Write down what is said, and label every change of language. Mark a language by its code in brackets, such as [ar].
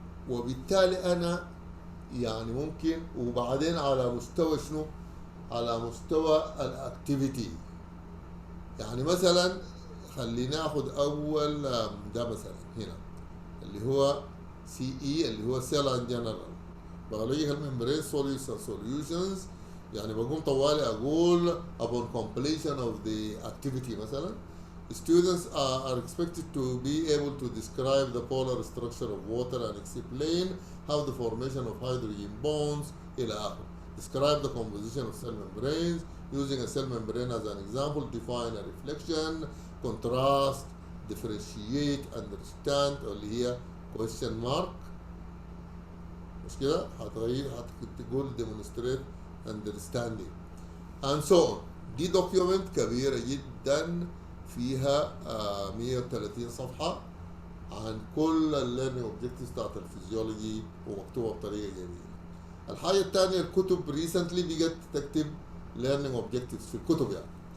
[ar] وبالتالي انا يعني ممكن، وبعدين على مستوى شنو؟ على مستوى الاكتيفيتي. يعني مثلا خلينا ناخذ اول ده مثلا هنا اللي هو سي اي، اللي هو سيل ان جنرال بيولوجيكال ميمبرين سوليوشنز. يعني بقوم طوالي اقول [en] upon completion of the activity مثلا students are expected to be able to describe the polar structure of water and explain how the formation of hydrogen bonds [ar] إلى آخره. [en] Describe the composition of cell membranes using a cell membrane as an example. Define a reflection, contrast, differentiate understand [ar] اللي هي [en] question mark [ar] مش كده؟ هتغير هتقول [en] demonstrate understanding and so on. [ar] دي دوكيومنت كبيرة جدا فيها 130 صفحة عن كل الليرنينج اوبجكتيفز بتاعت الفيزيولوجي ومكتوبة بطريقة جميلة. الحاجة الثانية الكتب ريسنتلي بقت تكتب [en] learning objectives [ar] في الكتب يعني.